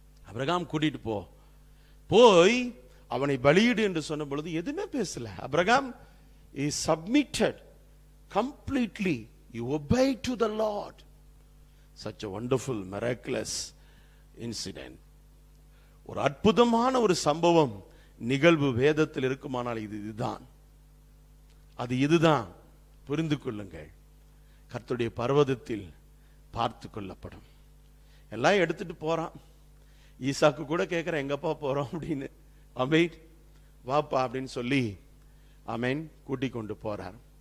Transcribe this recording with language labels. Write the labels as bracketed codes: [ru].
[ta] Abraham கூட்டிட்டு போ. போய் அவனை பலியிடு என்று சொன்ன பொழுது எதுவுமே பேசல. [en] Abraham he submitted completely, he obeyed to the Lord. Such a wonderful, miraculous incident. [ta] ஒரு அற்புதமான ஒரு சம்பவம் நிகழ்வு வேதத்தில் இருக்குமானால் இதுதான், அது இதுதான். புரிந்து கொள்ளுங்கள். கர்த்தருடைய பர்வதத்தில் பார்த்து கொள்ளப்படும். எல்லாம் எடுத்துட்டு போறான். ஈசாக்கு கூட கேட்கிற எங்கப்பா போறோம் அப்படின்னு. ஆமென், வாப்பா அப்படின்னு சொல்லி ஆமென் கூட்டி கொண்டு போறார்.